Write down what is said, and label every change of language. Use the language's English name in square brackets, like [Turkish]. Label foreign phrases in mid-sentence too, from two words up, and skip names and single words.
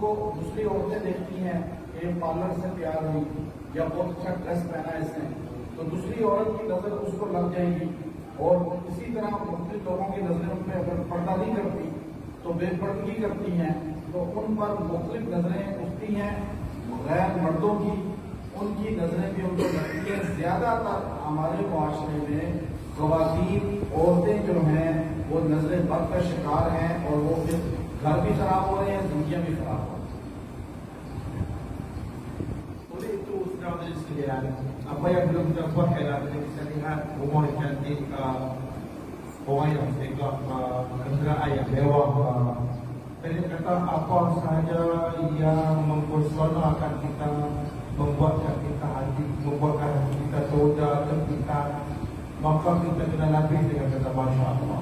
[Urdu] کو دوسری عورتیں دیکھتی ہیں کہ پارلر سے تیار ہوئی یا بہت اچھا ڈریس پہنا اس نے، تو دوسری عورت کی نظر اس کو لگ جائے گی، اور اسی طرح مختلف لوگوں کی نظریں ان پہ اگر پردہ نہیں کرتی تو بے پردگی کرتی ہیں، تو ان پر مختلف نظریں اٹھتی ہیں، غیر مردوں کی، ان کی نظریں بھی ان کو لگتی ہیں۔ زیادہ تر ہمارے معاشرے میں خواتین، عورتیں جو ہیں وہ نظر بد کا شکار ہیں، اور وہ پھر گھر بھی خراب ہو رہے ہیں، دنیا بھی خراب ہو رہی ہے۔ [Malay] Oleh itu saudara sekalian, apa yang belum terbuat ialah kita bisa lihat rumah cantik, orang yang tegak, kenderaan yang mewah. Saya kata apa sahaja yang mempersoalkan kita, membuatkan kita hati, membuatkan kita tergoda, terpikat, maka kita kena lapis dengan kata Masya Allah.